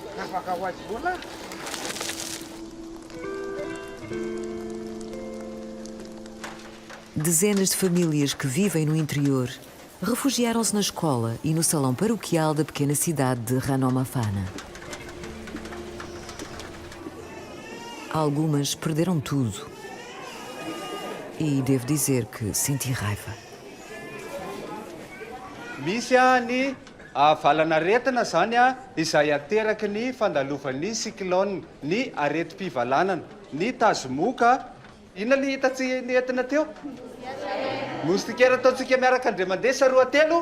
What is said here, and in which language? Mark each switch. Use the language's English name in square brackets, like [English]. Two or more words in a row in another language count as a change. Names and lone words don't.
[Portuguese] Dezenas de famílias que vivem no interior refugiaram-se na escola e no salão paroquial da pequena cidade de Ranomafana. Algumas perderam tudo. E devo dizer que senti raiva. [Malagasy] Misy ny valanaretina zany izay ateraky ny fandalovan'ny cyclone, ny areti-pivalanana, ny tazomoka. Inona li hitatsy ny entina teo? Moustiquaire ataontsika miaraka andre mandeha sa roa telo?